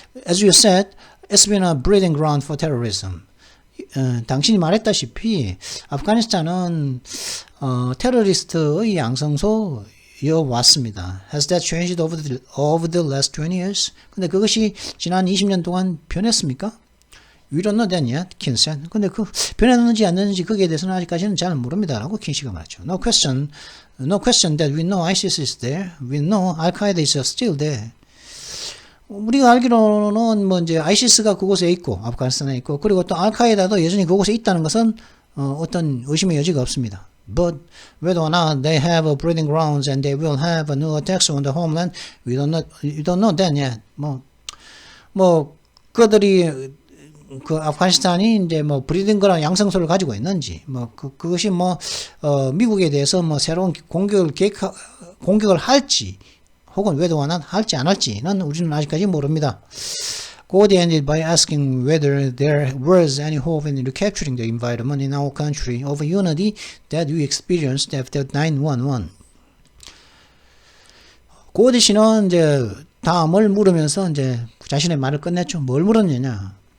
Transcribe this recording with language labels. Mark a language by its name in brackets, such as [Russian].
[English] As you said, it's been a breeding ground for terrorism. [Korean] 당신이 말했다시피 아프가니스탄은 테러리스트의 양성소여 왔습니다. [English] Has that changed over the last 20 years? [Korean] 근데 그것이 지난 20년 동안 변했습니까? [English] We don't know that yet, Kin said. [Korean] 근데 변했는지 안 됐는지 거기에 대해서는 아직까지는 잘 모릅니다. 라고 킨 씨가 말했죠. [English] No question that we know ISIS is there. We know Al-Qaeda is still there. [Korean] 우리가 알기로는 뭐 이제 ISIS가 그곳에 있고, 아프가니스탄에 있고, 그리고 또 알카에다도 여전히 그곳에 있다는 것은 어떤 의심의 여지가 없습니다. [English] But whether or not they have breeding grounds and they will have new attacks on the homeland, we don't know that yet. [Korean] 그들이 아프가니스탄이 이제 브리딩 거나 양성소를 가지고 있는지, 그것이 미국에 대해서 새로운 공격을 할지, 혹은 [English] whether or not [Korean] 할지 안 할지는 우리는 아직까지 모릅니다. [English] Gode ended by asking whether there was any hope in recapturing the environment in our country of unity that we experienced after 9/11. [Korean] 고디 씨는 이제 다음을 물으면서 이제 자신의 말을 끝냈죠. 뭘 물었느냐?